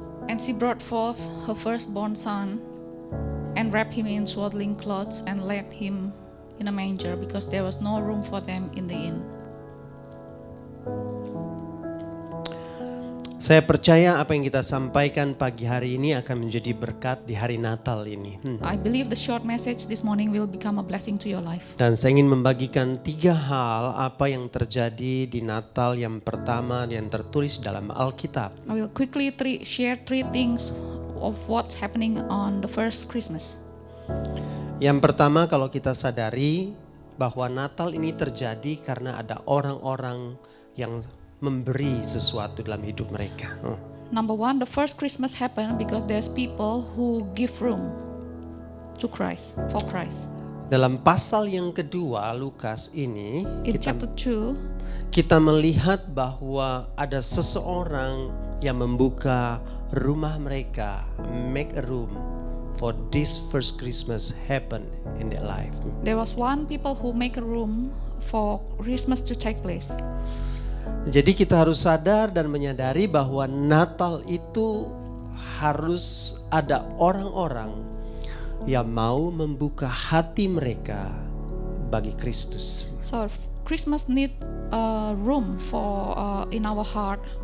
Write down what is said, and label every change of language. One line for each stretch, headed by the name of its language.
English: And she brought forth her firstborn son, and wrapped him in swaddling clothes, and laid him in a manger, because there was no room for them in the inn.
Indonesian: Saya percaya apa yang kita sampaikan pagi hari ini akan menjadi berkat di hari Natal ini.
English: I believe the short message this morning will become a blessing to your life.
Indonesian: Dan saya ingin membagikan 3 hal apa yang terjadi di Natal yang pertama yang tertulis dalam Alkitab.
English: I will quickly share 3 things of what's happening on the first Christmas.
Indonesian: Yang pertama, kalau kita sadari bahwa Natal ini terjadi karena ada orang-orang yang memberi sesuatu dalam hidup mereka.
English: Number 1, the first Christmas happened because there's people who give room to Christ, for Christ.
Indonesian: Dalam pasal yang kedua Lukas ini,
English: In chapter 2,
Indonesian: kita melihat bahwa ada seseorang yang membuka rumah mereka,
English: make a room for this first Christmas happen in their life. there was one people who make a room for Christmas to take place.
Indonesian: Jadi kita harus sadar dan menyadari bahwa Natal itu harus ada orang-orang yang mau membuka hati mereka bagi Kristus.
English: So Christmas need room for in our heart.